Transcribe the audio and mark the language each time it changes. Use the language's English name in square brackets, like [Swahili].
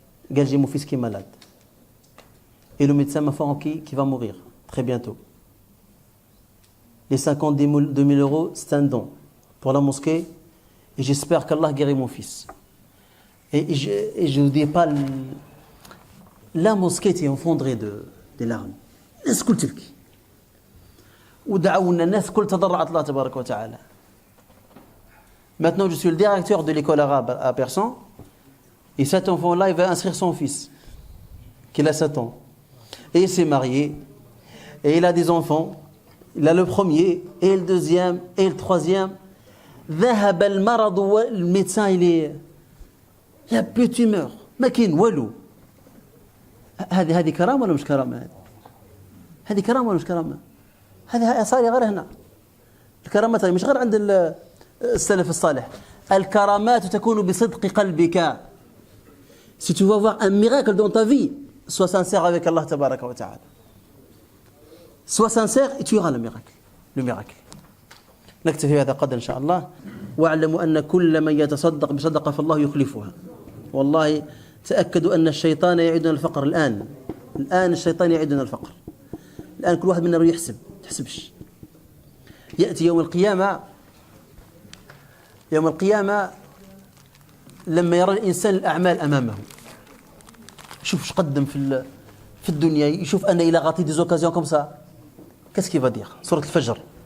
[French] J'ai mon fils qui est malade. Et le médecin m'a fait qu'il va mourir très bientôt. Les 52 000 euros, c'est un don pour la mosquée. Et j'espère qu'Allah guérit mon fils. Et je ne dis pas... La mosquée était effondrée de larmes. [Arabic] الناس كل تبكي. ودعونا الناس كل تضرعت الله تبارك وتعالى. [French] Maintenant, je suis le directeur de l'école arabe à Persan. Et cet enfant-là, il va inscrire son fils, qui a 7 ans. Et il s'est marié. Et il a des enfants. Il a le premier, et le deuxième, et le troisième. [Arabic] ذهب المرض [French] والميدecin, il n'y a plus de tumeur. [Arabic] ما كاين والو. هذه كرامة ولا مش كرامة؟ هذه كرامة ولا مش كرامة؟ هذه صار غير هنا. الكرامات مش غير عند السلف الصالح. الكرامات تكون بصدق قلبك. [French] Si tu veux avoir un miracle dans ta vie, sois sincère avec Allah tabaraka wa ta'ala. Sois sincère et tu auras le miracle. Le miracle. [Arabic] نكتفي بهذا قدر إن شاء الله. واعلموا أن كل من يتصدق بصدقة فالله يخلفها. والله تأكدوا أن الشيطان يعدنا الفقر الآن الشيطان يعدنا الفقر الآن. كل واحد منا يحسب تحسبش. يأتي يوم القيامة لما يرى الإنسان الأعمال أمامه, يشوف ايش قدم في الدنيا, يشوف أن إلى غاتي دي زوكازيون كوم سا, [French] qu'est-ce qu'il va dire؟ [Arabic] سورة الفجر.